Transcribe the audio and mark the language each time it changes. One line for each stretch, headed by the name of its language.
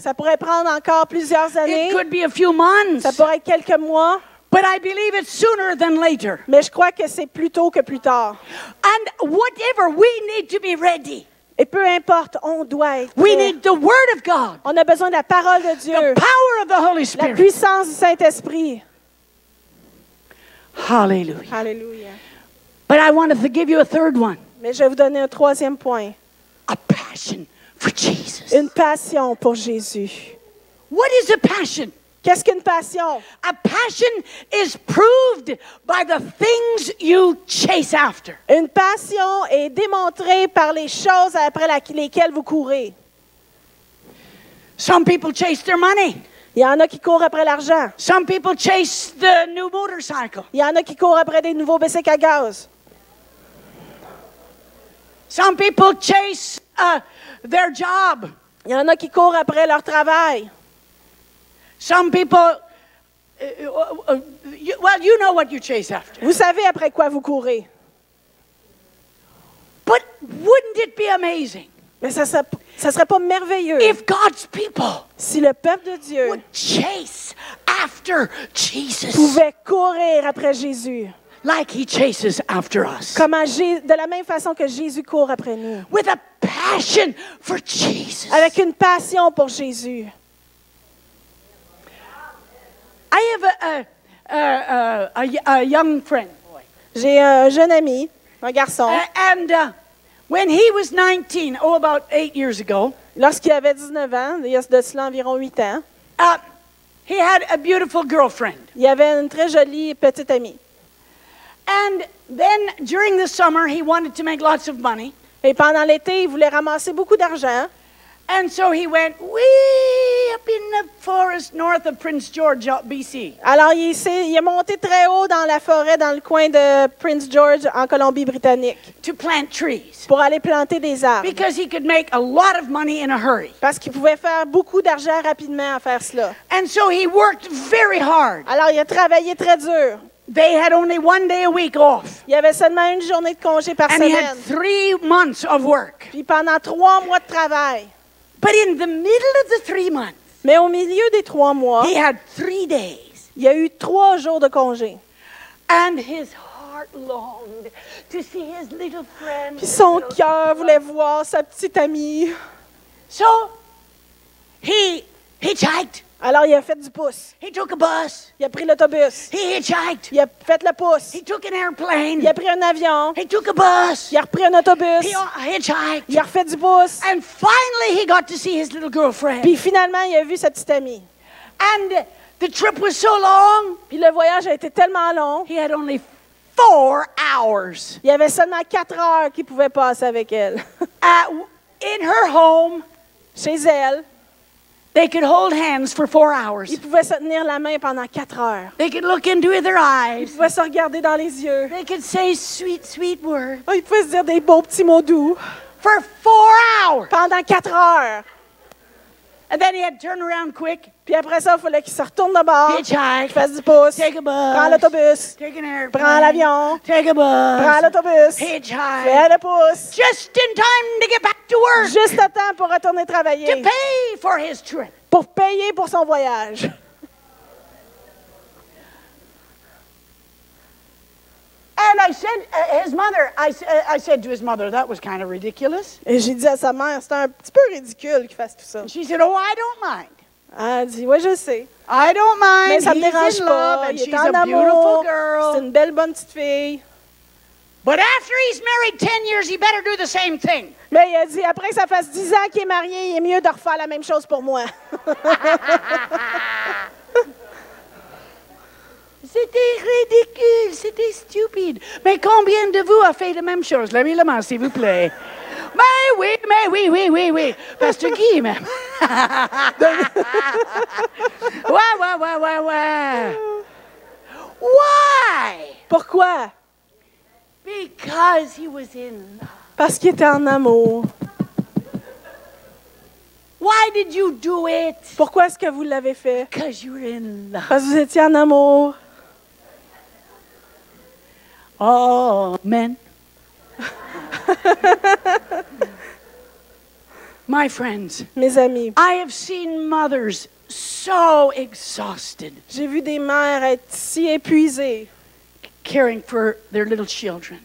French: Ça pourrait prendre encore plusieurs années.
English: It could be a few months.
French: Ça pourrait être quelques mois.
English: But I believe it's sooner than later.
French: Mais je crois que c'est plus tôt que plus tard.
English: And whatever, we need to be ready.
French: Et peu importe, on doit être.
English: We need the Word of God,
French: On a besoin de la parole de Dieu,
English: the power of the Holy Spirit.
French: puissance du Saint-Esprit.
English: Hallelujah.
French: Alléluia.
English: But I wanted to give you a third one.
French: Mais je vais vous donner un troisième point.
English: A passion for Jesus.
French: Une passion pour Jésus.
English: What is a passion?
French: Qu'est-ce qu'une passion?
English: A passion is proved by the things you chase after.
French: Une passion est démontrée par les choses après lesquelles vous courez.
English: Some people chase their money.
French: Il y en a qui courent après l'argent.
English: Some people chase the new motorcycle.
French: Il y en a qui courent après des nouveaux bicycles à gaz.
English: Some people chase their job.
French: Il y en a qui courent après leur travail.
English: Some people, you know what you chase after.
French: Vous savez après quoi vous courez.
English: But wouldn't it be amazing
French: Mais ça serait pas merveilleux
English: if God's people
French: si le peuple de Dieu
English: would chase after Jesus
French: pouvait courir après Jésus.
English: like he chases after us?
French: De la même façon que Jésus court après nous.
English: With a passion for Jesus.
French: Avec une passion pour Jésus.
English: I have a young friend.
French: J'ai un jeune ami, un garçon.
English: And when he was 19, about 8 years ago,
French: Lorsqu'il avait 19 ans, il y a de cela environ 8 ans,
English: he had a beautiful girlfriend.
French: il avait une très jolie petite amie.
English: And then during the summer, he wanted to make lots of money.
French: Et pendant l'été, il voulait ramasser beaucoup d'argent.
English: And so he went way up in the forest north of Prince George, BC.
French: Alors, il est monté très haut dans la forêt, dans le coin de Prince George, en Colombie-Britannique,
English: To plant trees.
French: pour aller planter des arbres.
English: Because he could make a lot of money in a hurry.
French: Parce qu'il pouvait faire beaucoup d'argent rapidement à faire cela.
English: And so he worked very hard.
French: Alors, il a travaillé très dur.
English: They had only 1 day a week off.
French: Il y avait seulement une journée de congé par
English: And he had
French: semaine.
English: 3 months of work.
French: Puis pendant 3 mois de travail.
English: But in the middle of the 3 months,
French: Mais au milieu des 3 mois,
English: he had 3 days.
French: il y a eu 3 jours de congé.
English: And his heart longed to see his little friend.
French: Puis son cœur voulait voir sa petite amie.
English: So he hitchhiked.
French: Alors, il a fait du pouce.
English: He took a bus.
French: Il a pris l'autobus.
English: He hitchhiked.
French: Il a fait le pouce.
English: He took an airplane.
French: Il a pris un avion.
English: He took a bus.
French: Il a repris un autobus.
English: He hitchhiked.
French: Il a refait du pouce.
English: And finally he got to see his little girlfriend.
French: Puis finalement, il a vu sa petite amie.
English: And the trip was so long,
French: Puis le voyage a été tellement long.
English: he had only 4 hours
French: Il y avait seulement 4 heures qu'il pouvait passer avec elle.
English: in her home.
French: Chez elle,
English: They could hold hands for 4 hours.
French: il pouvait se tenir la main pendant 4 heures.
English: They could look into their eyes.
French: pouvait se regarder dans les yeux.
English: They could say sweet, sweet words
French: Il pouvait se dire des beaux petits mots doux.
English: for 4 hours.
French: Pendant 4 heures.
English: And then he had to turn around quick,
French: Puis après ça, il fallait qu'il se retourne de bord. Qu'il
English: hitchhike,
French: fasse du pouce.
English: take a
French: Prends l'autobus.
English: take an airplane,
French: Prends l'avion.
English: take a
French: Prends l'autobus. Fais
English: hitchhike,
French: le pouce.
English: just in time to get back to work,
French: Juste à temps pour retourner
English: to
French: travailler.
English: pay for his trip.
French: Pour payer pour son voyage.
English: And I said, his mother, I said to his mother, that was kind of ridiculous.
French: Et j'ai dit à sa mère, c'est un petit peu ridicule qu'il fasse tout ça.
English: And she said, oh, I don't mind.
French: Elle a dit, oui, je sais.
English: I don't mind.
French: Mais ça me
English: He's
French: dérange
English: in
French: pas.
English: love and
French: Il
English: she's
French: est en
English: a beautiful
French: amour.
English: girl.
French: C'est une belle, bonne petite fille.
English: But after he's married 10 years, he better do the same thing.
French: Mais il a dit, après que ça fasse 10 ans qu'il est marié, il est mieux de refaire la même chose pour moi. C'était ridicule, c'était stupide. Mais combien de vous a fait la même chose? Levez la main, s'il vous plaît. Oui. Pasteur Guy, même.
English: Ouais. Why?
French: Pourquoi?
English: Because he was in love.
French: Parce qu'il était en amour.
English: Why did you do it?
French: Pourquoi est-ce que vous l'avez fait?
English: Because you were in love.
French: Parce que vous étiez en amour.
English: Amen. My friends,
French: Mes amis,
English: I have seen mothers so exhausted
French: j'ai vu des mères être si épuisées
English: caring for their little children.